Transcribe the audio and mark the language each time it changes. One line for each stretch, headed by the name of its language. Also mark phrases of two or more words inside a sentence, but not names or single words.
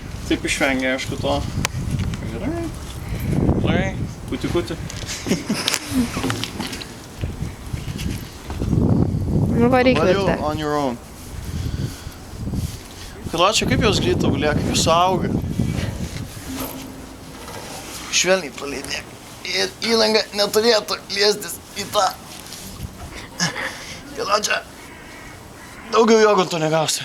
Lithuanian: taip išvengia, aišku, to. Gerai. Gerai. Kuti. Nu, varyk Vilte.
English: On your own.
Lithuanian: Karočią, kaip jos greit tobulėja, kaip jūs suauga. Švelniai paleidėk. Ir įlanga neturėtų liestis į tą. Karočią, daugiau jogurto negausi.